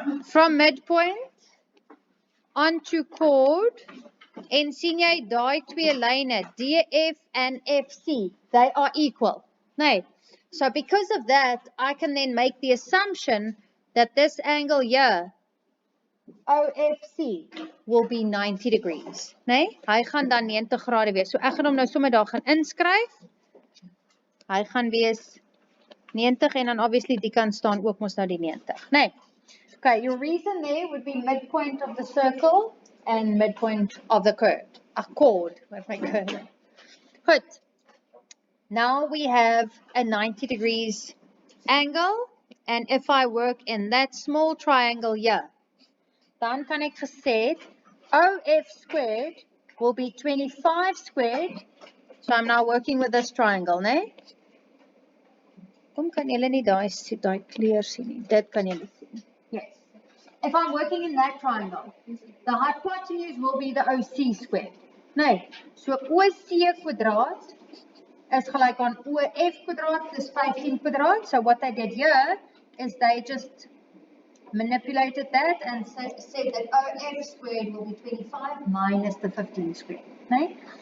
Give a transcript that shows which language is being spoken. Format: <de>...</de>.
<en>From midpoint onto chord,</en> <af>en sien jy daai twee lyne,</af> <en>DF and FC, they are equal. Nee. So because of that, I can then make the assumption that this angle here, OFC, will be 90 degrees.</en> <af>Nee, hy gaan dan 90 grade wees. So ek gaan hom nou sommer daar gaan inskryf. Hy gaan wees 90 en dan obviously die kant staan ook mos nou die 90. Nee.</af> <en>Okay, your reason there would be midpoint of the circle and midpoint of the curve. A chord, where's my curve? Good. Now we have a 90 degrees angle, and if I work in that small triangle here,</en> <af>dan kan ek gesê</af> <en>OF squared will be 25 squared. So I'm now working with this triangle, né?</en> <af>Kom kan julle nie daai kleur sien nie. Dit kan julle sien. Yes.</af> <en>If I'm working in that triangle, the hypotenuse will be the OC squared.</en> <af>Nee, so OC kwadraat is gelyk aan OF kwadraat plus 15 kwadraat.</af> <en>So what they did here is they just manipulated that and said that OF squared will be 25 minus the 15 squared. Nee?</en>